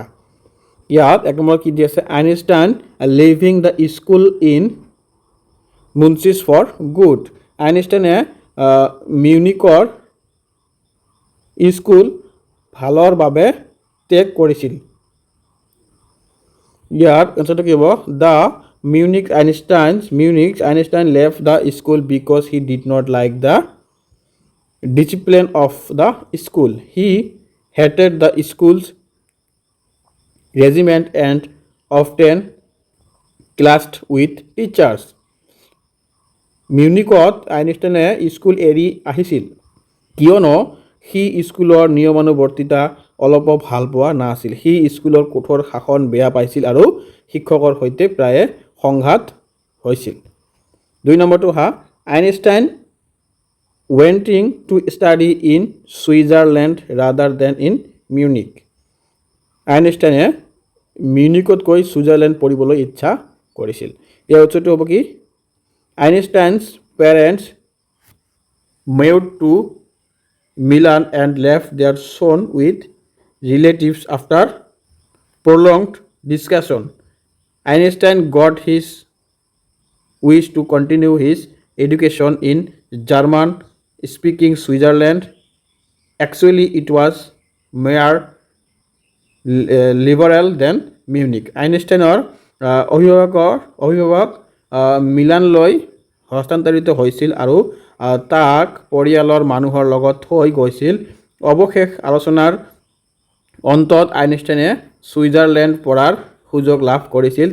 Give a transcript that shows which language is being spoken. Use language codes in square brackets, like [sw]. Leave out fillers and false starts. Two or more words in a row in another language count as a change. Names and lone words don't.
[as] ইয়াত 1 নম্বৰত কি দি আছে, [en] Einstein leaving the school in Munich for good, [as] আইনষ্টাইনে মিউনিকৰ স্কুল ভালৰ বাবে ত্যাগ কৰিছিল। ইয়াত এনচাৰটো কি হ'ব, [en] The Munich Einstein left the school because he did not like the discipline of the school, he hated the school's regiment and often clashed with teachers. [as] মিউনিকত আইনষ্টাইনে স্কুল এৰি আহিছিল কিয়নো সি স্কুলৰ নিয়মানুৱৰ্তিতা অলপো ভাল পোৱা নাছিল। সি স্কুলৰ কঠোৰ শাসন বেয়া পাইছিল আৰু শিক্ষকৰ সৈতে প্ৰায়ে সংঘাত হৈছিল। 2 নম্বৰটো হা, [en] Einstein wanting to study in Switzerland rather than in Munich, [as] আইনষ্টাইনে মিউনিকতকৈ ছুইজাৰলেণ্ড পঢ়িবলৈ ইচ্ছা কৰিছিল। ইয়াৰ উত্তৰটো হ'ব কি, [en] Einstein's parents moved to Milan and left their son with relatives after prolonged discussion. Einstein got his wish to continue his education in German speaking Switzerland. Actually, it was more liberal than Munich. [as] আইনষ্টাইনৰ অভিভাৱক মিলানলৈ হস্তান্তৰিত হৈছিল আৰু তাক পৰিয়ালৰ মানুহৰ লগত থৈ গৈছিল। অৱশেষ আলোচনাৰ অন্তত আইনষ্টাইনে ছুইজাৰলেণ্ড পঢ়াৰ সুযোগ লাভ কৰিছিল।